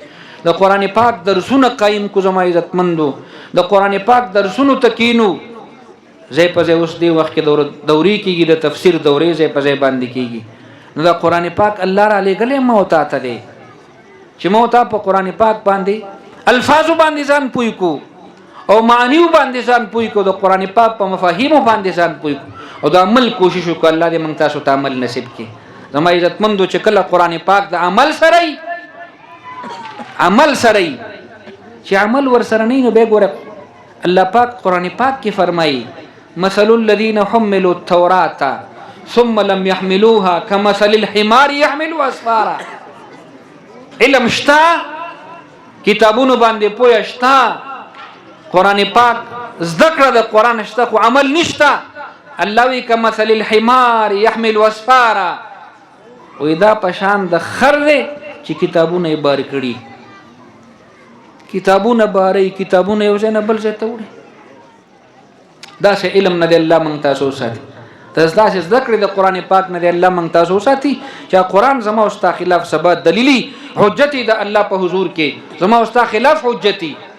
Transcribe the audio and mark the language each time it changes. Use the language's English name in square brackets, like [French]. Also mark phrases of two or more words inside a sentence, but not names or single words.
[Pashto] د قران پاک درسونه قائم کو زما عزت مندو د قران پاک درسونو تکینو زې په زې اوس دی وخت کې دوري کېږي د تفسیر دورې زې په زې باندې کېږي نو د قران پاک الله را لګلې موتا ته دی چې موتا په قران پاک باندې الفاظ باندې ځان پوي کو او معنی باندې ځان پوي کو د قران پاک په مفاهیم باندې ځان پوي کو او د عمل کوشش وکړه. الله دې موږ تاسو ته عمل نصیب کړي. زما عزت مندو چې کله قران پاک د عمل سره عمل سره چې عمل ور سره نه نو به ګوره الله پاک قران پاک کې فرمایي [Arabic] مثل الذين حملوا التوراة ثم لم يحملوها كمثل الحمار يحمل اسفارا. [Pashto] علم شتا کتابونو باندې پوهه شتا قران پاک ذکر د قران شتا خو عمل نشتا. الله وی [Arabic] كمثل الحمار يحمل اسفارا [Pashto] وېدا پشان د خر چې کتابونه بار کړي کتابونه باري کتابونه یو ځای نه بل ځای ته وړي دا سه علم نه دی الله مونږ تاسو ساتي تاسو دا ذکر د قران پاک نه دی الله مونږ تاسو ساتي چې قران زما او ستا خلاف ثبات دلیلی حجت د الله په حضور کې زما او ستا خلاف حجتي